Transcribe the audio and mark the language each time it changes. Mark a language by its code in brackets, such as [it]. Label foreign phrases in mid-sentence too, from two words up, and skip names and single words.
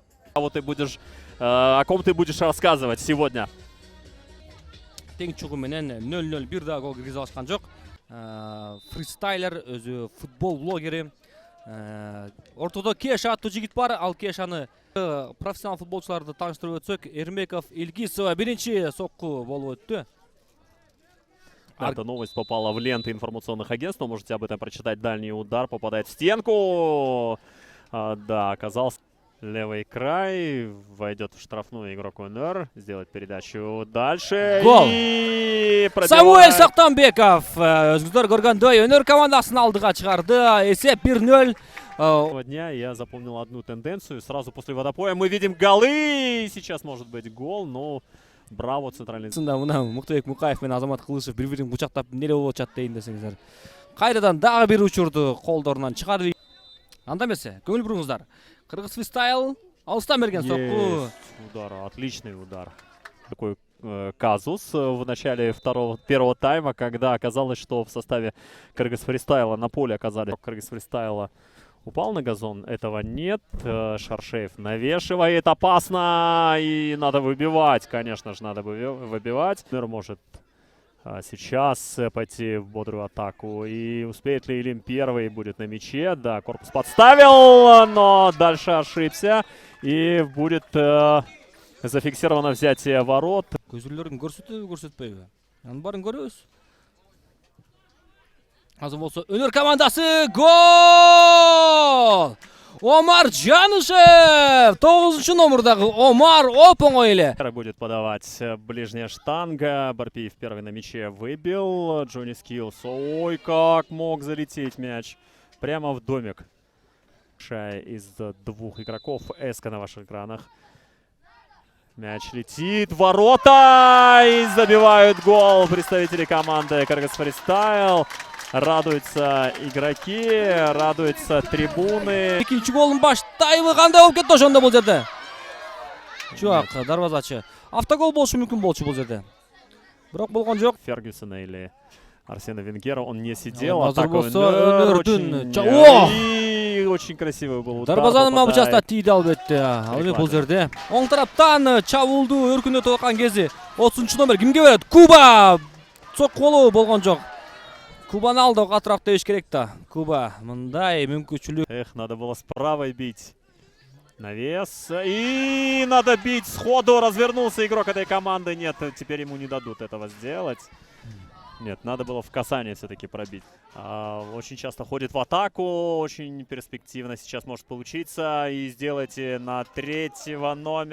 [ru] О ком ты будешь рассказывать сегодня? [ky] Тең чугу менен 0-0 бир да гол киргизе алышкан жок. Фристайлер, өзү футбол блогери. Ортодо Кеш аттуу жигит бар. Ал Кешаны профессионал футболчуларды тааныштырып өтсөк, Эрмеков, Илгизова биринчи сокку болуп өттү. [ru] Эта новость попала в ленты информационных агентств. Можете об этом прочитать. Дальний удар попадает в стенку. Да, оказался левый край. Войдет в штрафную игрок УНР. Сделать передачу дальше. Гол! И [ky] Самуэль Сактанбеков өзүңүздөр көргөндөй УНР командасын алдыга чыгарды. Эсеп 1-0. [ru] Дня я запомнил одну тенденцию. Сразу после водопоя мы видим голы. Сейчас может быть гол, но браво центральный. [ky] Мына Муктабек Мукаев менен Азамат Кылышев бири-бирин кучактап эмне болуп атат дейин десеңиздер. Кайрадан дагы бир учурду колдорунан чыгарып. Анда эмесе, көңүл буруңуздар. Кыргыз фристайл алыстан берген сокку. [ru] Удар, отличный удар. Такой казус в начале первого тайма, когда оказалось, что в составе Кыргыз фристайла на поле оказались. Кыргыз фристайла упал на газон, этого нет. Шаршеев навешивает, опасно, и надо выбивать, конечно же, надо выбивать. Мир может сейчас пойти в бодрую атаку, и успеет ли Илим первый, будет на мяче. Да, корпус подставил, но дальше ошибся, и будет зафиксировано взятие ворот. [ky] Көзүрлөрүн көрсөтөбү, көрсөтпөйбү? Анын баарын көрөбүз. Азыр болсо УНР командасы гол! Омар Жанышев! 9-чу номердагы Омар оп-оңой эле. [ru] Будет подавать ближняя штанга. Барпиев первый на мяче выбил. Джонни Скиллс. Ой, как мог залететь мяч. Прямо в домик. Из двух игроков. Эска на ваших экранах. Мяч летит. Ворота! И забивают гол представители команды Кыргыз фристайл. Радуются игроки, радуются трибуны. [ky] Экинчи голдун баштайбы кандай болуп кетти ошондо бул жерде? Жок, дарбазачы. Автогол болушу мүмкүн болчу бул жерде. Бирок болгон жок. [ru] Фергюсона или Арсена Венгера, он не сидел. [ky] Азыр Атака болсо УНР УНРдүн [ru] очень красивый был удар. [ky] дарбазанын мабычасына тийди албетте. Ал бул жерде. Оң тараптан чабуулду өркүндөтүп аткан кези 30-чу номер кимге берет? Куба! Сокку голу болгон жок. Кубаны алды катыраак деш керек да. Куба мындай мүмкүнчүлүк. [ru] Эх, надо было с правой бить. Навес. И надо бить сходу. Развернулся игрок этой команды. Нет, теперь ему не дадут этого сделать. Нет, надо было в касание все-таки пробить. Очень часто ходит в атаку. Очень перспективно сейчас может получиться. И сделайте на третьего номера.